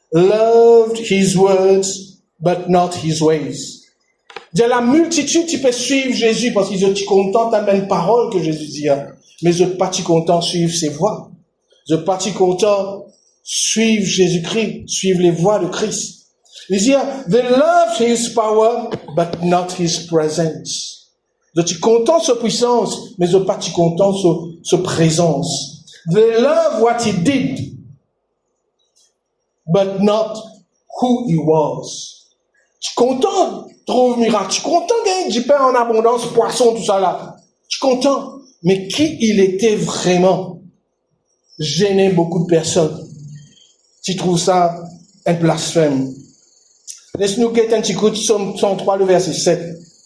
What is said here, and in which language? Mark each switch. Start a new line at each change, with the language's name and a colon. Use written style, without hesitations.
English: loved his words, but not his ways.
French: De la multitude, tu peux suivre Jésus parce qu'ils sont contents de la parole que Jésus dit. Mais ils sont pas contents de suivre ses voies. Ils sont pas contents de suivre Jésus-Christ, suivre les voies de Christ. Il dit,
English: they loved his power, but not his presence.
French: Ils sont contents de sa puissance, mais ils sont pas contents de sa présence.
English: They love what he did, but not who he was.
French: Tu es content de trouver miracle. Tu es content de gagner du pain en abondance, poisson, tout ça là. Tu es content. Mais qui il était vraiment gênait beaucoup de personnes. Tu trouves ça un blasphème. Laisse-nous guetter un petit coup de Psaume 103, le verset 7.